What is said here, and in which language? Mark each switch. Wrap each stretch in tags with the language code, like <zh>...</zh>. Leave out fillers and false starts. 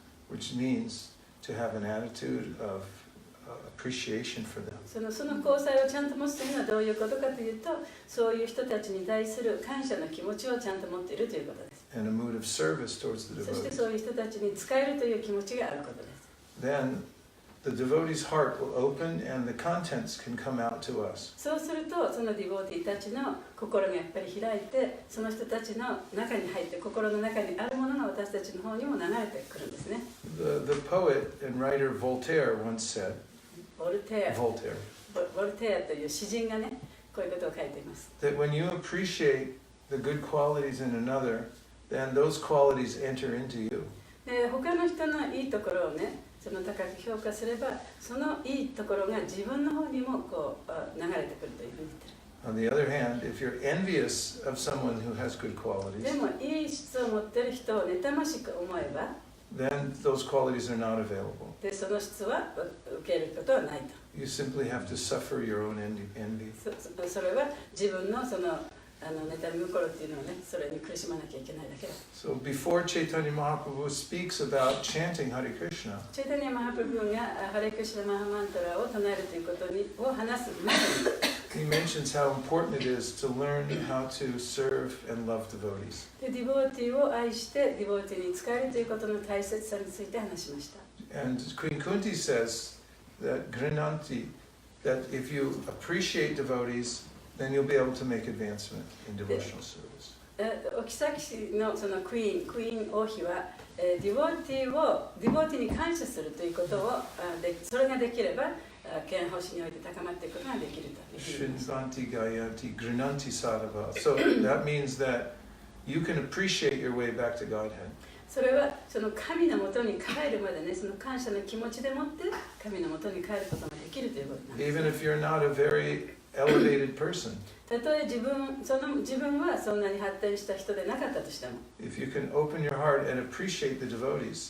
<en>which means to have an attitude of appreciation for them.</en> <ja>その交際をちゃんと持つというのはどういうことかというと、そういう人たちに対する感謝の気持ちをちゃんと持っているということです。</ja> <en>And a mood of service towards the</en> <ja>そして</ja> <en>devotee.</en> <ja>そういう人たちに使えるという気持ちがあることです。</ja> <en>Then the devotee's heart will open and the contents can come out to us.</en> <ja>そうするとそのディボーティーたちの心がやっぱり開いて、その人たちの中に入って心の中にあるものが私たちの方にも流れてくるんですね。</ja> <en>The poet and writer Voltaire once said,</en> <ja>ボルテア</ja> <en>Voltaire,</en> <ja>という詩人がね、こういうことを書いています。</ja> <en>that when you appreciate the good qualities in another, then those qualities enter into you.</en> <ja>で他の人のいいところをね、その高く評価すれば、そのいいところが自分の方にもこう流れてくるというふうに言ってる。</ja> <en>On the other hand, if you're envious of someone who has good</en> <ja>で</ja> <en>qualities,</en> <ja>もいい質を持っている人を妬ましく思えば、</ja> <en>then those qualities are not available.</en> <ja>でその質は受けることはないと。</ja> <en>You simply have to suffer your own envy.</en> <ja>それは自分のその妬み心っていうのはね、それに苦しまなきゃいけないだけだ。</ja> <en>So before Chaitanya Mahaprabhu speaks about chanting Hare Krishna,</en> <ja>チェイタニア・マハプルブがハレクシュナ・マハマントラを唱えるということを話す前に、</ja> <en>he mentions how important it is to learn how to serve and love devotees.</en> <ja>でディボーティーを愛してディボーティーに使えるということの大切さについて話しました。</ja> <en>And Queen Kunti says that Grinanti, that if you appreciate devotees, then you'll be able to make advancement in devotional service.</en> <ja>お妃のそのクイーン王妃は、ディボーティーに感謝するということをそれができれば憲法史において高まっていくことができるというふうに。</ja> <sa>Shinvanti Gayanti Grinanti Sadhava.</sa> <en>So that means that you can appreciate your way back to Godhead.</en> <ja>それはその神のもとに帰るまでね、その感謝の気持ちでもって神のもとに帰ることができるということなんです。</ja> <en>Even if you're not a very elevated person.</en> <ja>たとえ自分はそんなに発展した人でなかったとしても、</ja> <en>If you can open your heart and appreciate the devotees,</en>